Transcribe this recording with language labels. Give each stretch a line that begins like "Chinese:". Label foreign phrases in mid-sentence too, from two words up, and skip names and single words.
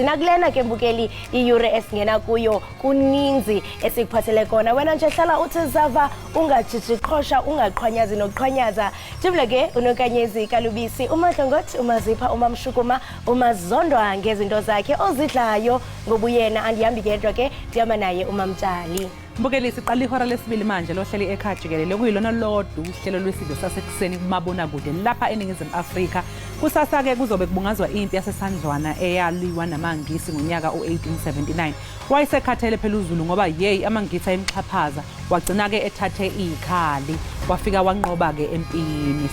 Xhosa: Nakulena ke mbukeli iyure esingena kuyo kuninzi esikuphathele kona. Wena nje hlala uthi zava ungajijiqhosha ungaqhwanyazi nokuqhwanyaza. Jibule ke uNokanyezi Kalubisi, uMadlongothi, uMazipha, uMamshukuma, uMazondwa ngezinto zakhe ozidlayo ngobuyena andihambi gedwa ke ndihamba naye uMamtshali.
Zulu: Mbukeli siqala ihora lesibili manje lohleli ekhaya jikelele kuyilona lodwa uhlelo lwesidlo sasekuseni kumabonakude lapha eNingizimu Afrika. Kusasa ke kuzobe kubungazwa impi yasesandlwana eyaliwa namangisi ngonyaka u-1879. Wayesekhathele phela uZulu ngoba yeyi amangisi ayemxhaphaza, wagcina ke ethathe ikhali wafika wanqoba ke empini.